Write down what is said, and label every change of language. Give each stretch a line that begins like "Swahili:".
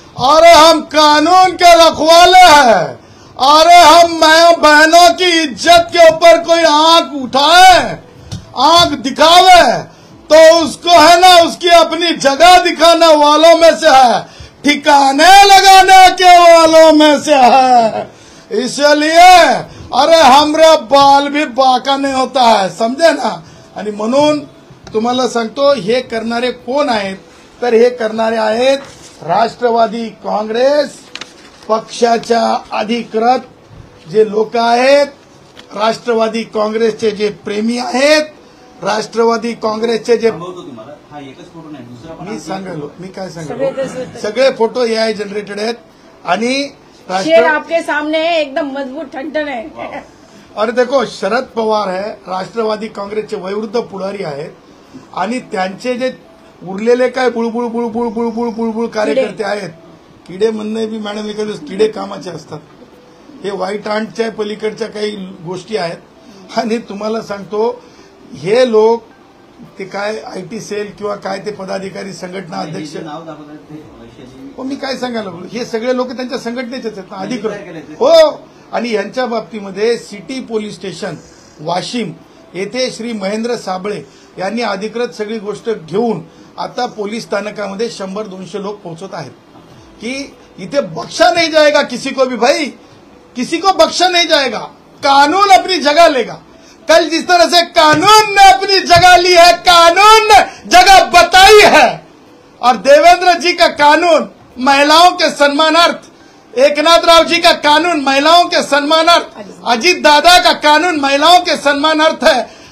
Hindi: अरे हम कानून के रखवाले हैं. अरे हम बहनों की इज्जत के ऊपर कोई आंख उठाए, आंख दिखावे तो उसको है ना उसकी अपनी जगह दिखाने वालों में से है, ठिकाने लगाने के वालों में से है. इसलिए अरे हमरे बाल भी बाका नहीं होता है, समझे ना.
Marathi: आणि म्हणून तुम्हाला सांगतो हे करणारे कोण आहेत, तर हे करणारे आहेत राष्ट्रवादी काँग्रेस पक्षाच्या अधिकृत जे लोक आहेत, राष्ट्रवादी काँग्रेसचे जे प्रेमी आहेत, राष्ट्रवादी काँग्रेसचे जे मी सांगालो, मी काय सांगालो, सगळे फोटो एआय जनरेटेड आहेत. आणि
Hindi: शेर आपके सामने है, एकदम मजबूत ठणठण है. और देखो शरद पवार है,
Marathi: राष्ट्रवादी काँग्रेसचे वयोवृद्ध पुढारी आहेत आणि त्यांचे जे उरलेले काय बुळबुळ बुळबुळ बुळबुळ बुळबुळ कार्यकर्ते आहेत, किडे म्हणणे बी मॅडम एखादे किडे कामाचे असतात. हे व्हाईट आंटच्या पलीकडच्या काही गोष्टी आहेत. आणि तुम्हाला सांगतो हे लोक ते काय आयटी सेल किंवा काय ते पदाधिकारी संघटना अध्यक्ष, मी काय सांगायला बोलू, हे सगळे लोक त्यांच्या संघटनेचेच आहेत ना अधिकृत. हो, आणि यांच्या बाबतीमध्ये सिटी पोलीस स्टेशन वाशिम येथे श्री महेंद्र साबळे यांनी अधिकृत सगळी गोष्ट घेऊन आता पोलीस स्थानकामध्ये 100-200 लोक पोहोचत आहेत की इथे
Hindi: बख्शा नहीं जाएगा किसी को भी. भाई किसी को बख्शा नहीं जाएगा, कानून अपनी जगह लेगा. कल जिस तरह से कानून ने अपनी जगह ली है, कानून ने जगह बताई है. और देवेंद्र जी का कानून महिलाओं के सम्मानार्थ, एकनाथ राव जी का कानून महिलाओं के सम्मानार्थ, अजीत दादा का कानून महिलाओं के सम्मानार्थ है.